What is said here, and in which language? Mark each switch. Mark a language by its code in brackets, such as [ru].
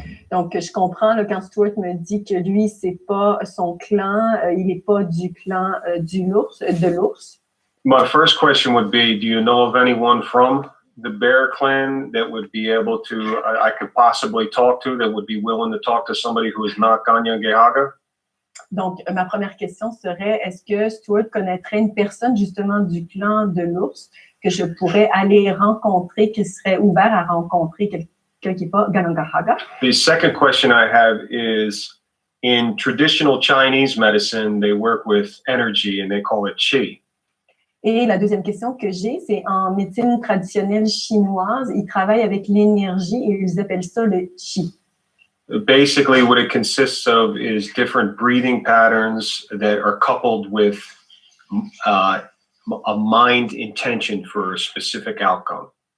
[fr] Donc, je comprends là, quand Stuart me dit que lui, c'est pas son clan, il n'est pas du clan de l'ours. [en] My first question would be, do you know of anyone from the Bear Clan that would be able to, I could possibly talk to, that would be willing to talk to somebody who is not Ganyangehaga? [fr] Donc, ma première question serait, est-ce que Stuart connaîtrait une personne justement du clan de l'ours que je pourrais aller rencontrer, qui serait ouvert à rencontrer quelqu'un qui n'est pas Ganyangehaga? [en] The second question I have is, in traditional Chinese medicine, they work with energy and they call it qi. [fr] Et la deuxième question que j'ai, c'est en médecine traditionnelle chinoise, ils travaillent avec l'énergie et ils appellent ça le qi. [en] Basically, what it consists of is different breathing patterns that are coupled with a mind intention for a specific outcome.